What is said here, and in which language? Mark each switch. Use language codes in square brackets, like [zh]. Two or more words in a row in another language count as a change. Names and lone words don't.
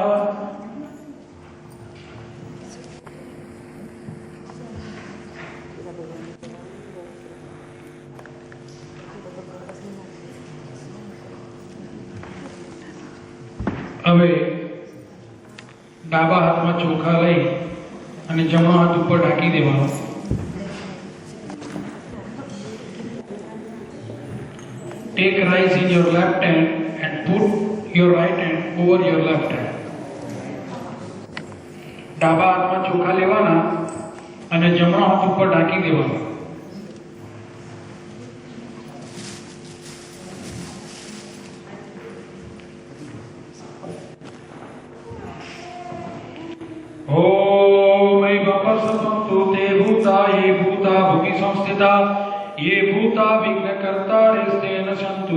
[gu] હવે ડાબા હાથમાં ચોખા લઈ અને જમણા હાથ ઉપર ઢાંકી દેવાનો. [en] Take rice in your left hand and put your right hand over your left hand. [gu] ડાબા હાથમાં ચોખા લેવાના અને જમણા હાથ ઉપર ઢાંકી દેવાના. [sa] ओम ऐवपसतंतु ते भूता ये भूता भूमि संस्थिता ये भूता विघ्नकर्तारेस्तेन सन्तु